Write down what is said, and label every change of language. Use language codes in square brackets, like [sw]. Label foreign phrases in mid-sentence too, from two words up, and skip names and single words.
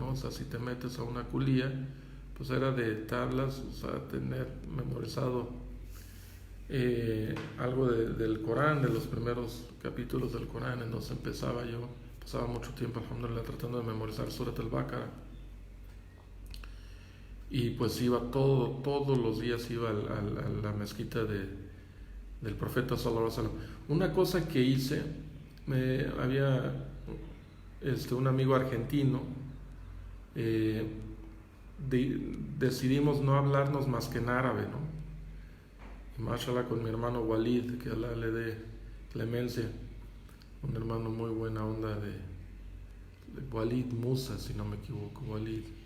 [es] O sea, si te metes a una culía, pues era de tablas, o sea, tener memorizado algo del Corán, de los primeros capítulos del Corán. Entonces pasaba mucho tiempo, alhamdulillah, tratando de memorizar Surat al-Baqarah. Y pues iba todos los días iba a la mezquita del profeta [ar] صلى الله عليه وسلم. [es] Una cosa que hice, había un amigo argentino, decidimos no hablarnos más que en árabe, ¿no? Y mashallah, con mi hermano Walid, que Allah le dé clemencia, un hermano muy buena onda de Walid Musa, si no me equivoco, Walid.